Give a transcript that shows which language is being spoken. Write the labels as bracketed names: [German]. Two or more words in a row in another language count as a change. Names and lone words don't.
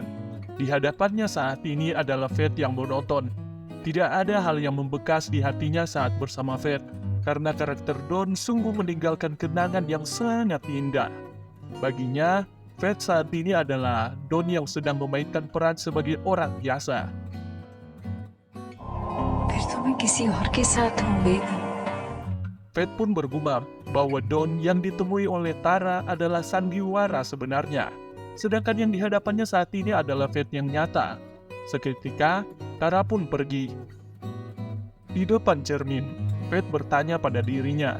[Indonesian] Di hadapannya saat ini adalah Fate yang monoton. Tidak ada hal yang membekas di hatinya saat bersama Fate, karena karakter Don sungguh meninggalkan kenangan yang sangat indah. Baginya, Fate saat ini adalah Don yang sedang memainkan peran sebagai orang biasa. [Hindi] फिर तो मैं किसी और के साथ हूँ [Indonesian] Fate pun bergumam bahwa Don yang ditemui oleh Tara adalah sandiwara sebenarnya, sedangkan yang dihadapannya saat ini adalah Fate yang nyata. Seketika, Tara pun pergi. Di depan cermin, Fate bertanya pada dirinya.